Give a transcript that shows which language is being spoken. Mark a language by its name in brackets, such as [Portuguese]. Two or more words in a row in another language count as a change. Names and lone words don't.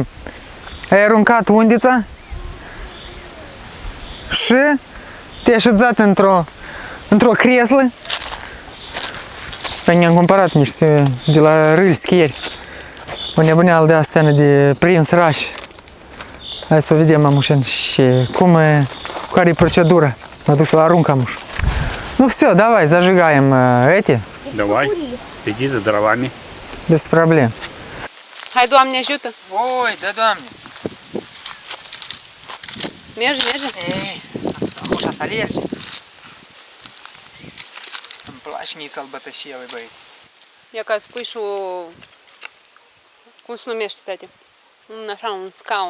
[Romanian] Ai aruncat undița și te-ai așezat într-o creslă. Păi ne-am cumpărat niște de la Râlschi ieri. O nebuneală de astea de prins rași. Hai să o vedem, mamușen, și care e procedura. Mă duc să-l arunc, mamuș. [Russian] Ну все, давай, зажигаем эти. Давай, иди за дровами. Без проблем. [Romanian] Hai, Doamne ajută! [Russian] Ой, да Doamne. [Romanian] Merge, merge! Ei, așa să alergi. Îmi place mie sălbătășia, băi. Ia ca să pui și o... Cum se numește, tati? Așa, un scaun.